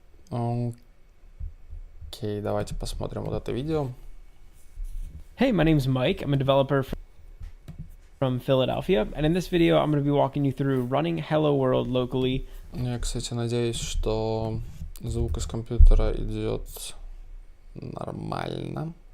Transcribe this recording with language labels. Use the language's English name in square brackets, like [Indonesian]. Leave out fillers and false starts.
[Russian] Окей, давайте посмотрим вот это видео. [English] Hey, my name's Mike. I'm a developer from Philadelphia, and in this video I'm going to be walking you through running Hello World locally. [Russian] Я, кстати, надеюсь, что звук из компьютера идет нормально.